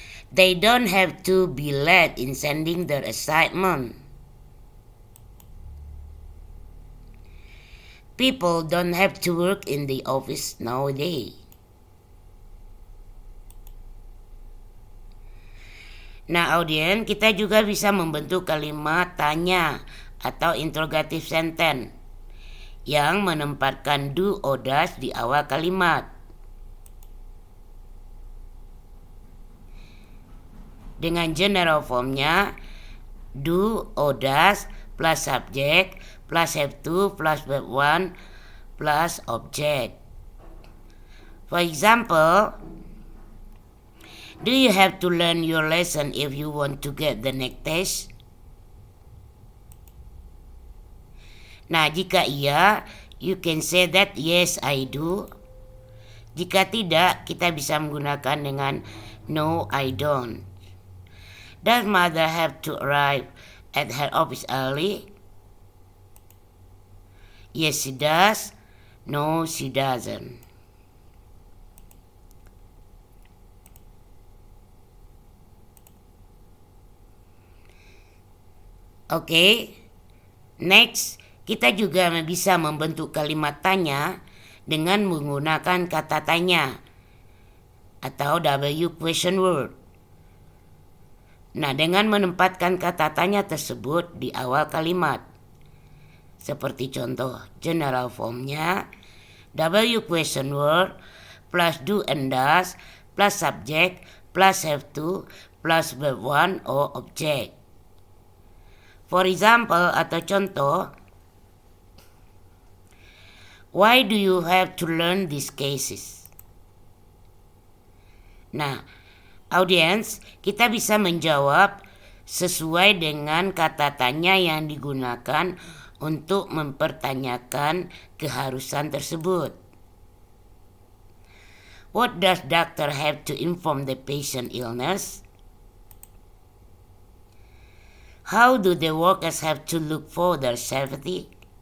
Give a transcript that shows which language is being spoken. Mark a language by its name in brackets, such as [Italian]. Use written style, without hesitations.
[English] They don't have to be late in sending their assignment. People don't have to work in the office nowadays. [Indonesian] Nah, audien, kita juga bisa membentuk kalimat tanya atau interrogative sentence yang menempatkan do or does di awal kalimat. Dengan general formnya do or does plus subject plus have to plus verb 1 plus object. [English] For example, do you have to learn your lesson if you want to get the next test? [Indonesian] Nah, jika iya, [English] you can say that yes, I do. [Indonesian] Jika tidak, kita bisa menggunakan dengan [English] no, I don't. Does mother have to arrive at her office early? Yes, she does. No, she doesn't. [Indonesian] Oke, next, kita juga bisa membentuk kalimat tanya dengan menggunakan kata tanya atau W question word. Nah, dengan menempatkan kata tanya tersebut di awal kalimat. Seperti contoh general formnya W question word plus do and does plus subject plus have to plus verb 1 or object. [English] For example [Indonesian] atau contoh, [English] why do you have to learn these cases? [Indonesian] Nah, audiens, kita bisa menjawab sesuai dengan kata tanya yang digunakan untuk mempertanyakan keharusan tersebut. [English] What does doctor have to inform the patient illness? How do the workers have to look for their safety?